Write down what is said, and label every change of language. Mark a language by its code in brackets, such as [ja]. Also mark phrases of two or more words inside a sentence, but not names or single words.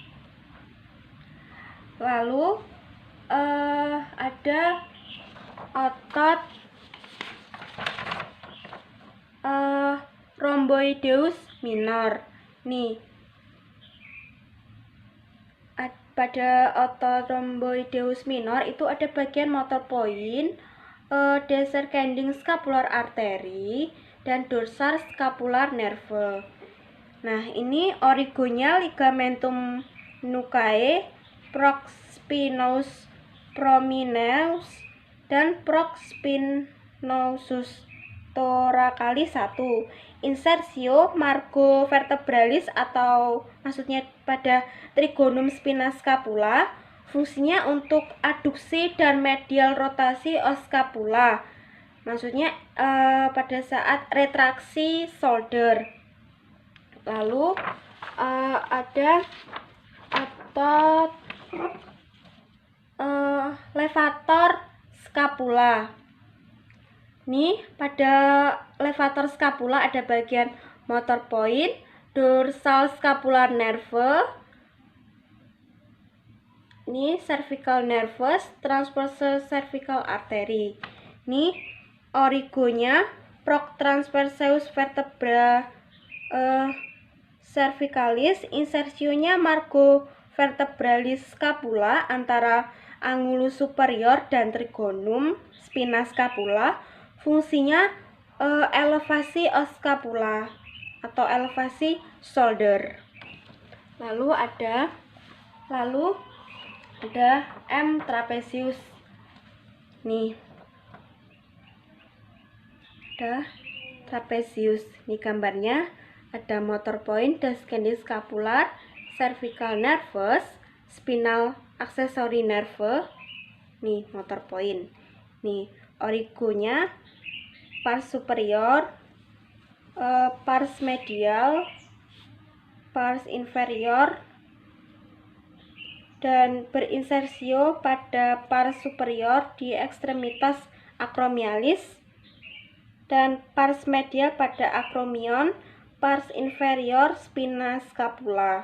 [id] Lalu ada otot [la] rhomboideus minor. [id] Nih, pada otot [la] rhomboideus minor [id] itu ada bagian [en] motor point, descending scapular artery, [id] dan [en] dorsal scapular nerve. [id] Nah, ini origonya [la] ligamentum nucae, prospinous prominens, [id] dan [la] prospinosus thoracalis [id] 1. Insersio [la] margo vertebralis [id] atau maksudnya pada [la] trigonum spina scapula, [id] fungsinya untuk adduksi dan medial rotasi [la] os scapula, [id] maksudnya pada saat retraksi shoulder. Lalu ada otot [la] levator scapula. [id] Nih, pada [la] levator scapula [id] ada bagian [en] motor point, dorsal scapular nerve, [id] ini [en] cervical nervus, transverse cervical artery. [id] Ini origonya [la] protransverseus vertebra cervicalis, [id] insersionya [la] margo vertebralis scapula [id] antara [la] angulus superior [id] dan [la] trigonum spina scapula. [id] Fungsinya elevasi [la] os scapula [id] atau elevasi shoulder. Lalu ada M trapezius. Nih, ada trapezius. Ini gambarnya, ada [en] motor point, descending scapular, cervical nervous, spinal accessory nerve. [id] Nih [en] motor point. [id] Nih origonya [la] pars superior, pars medial, pars inferior, [id] dan berinsersio pada [la] pars superior [id] di ekstremitas acromialis, dan [la] pars medial [id] pada acromion, [la] pars inferior spina scapula.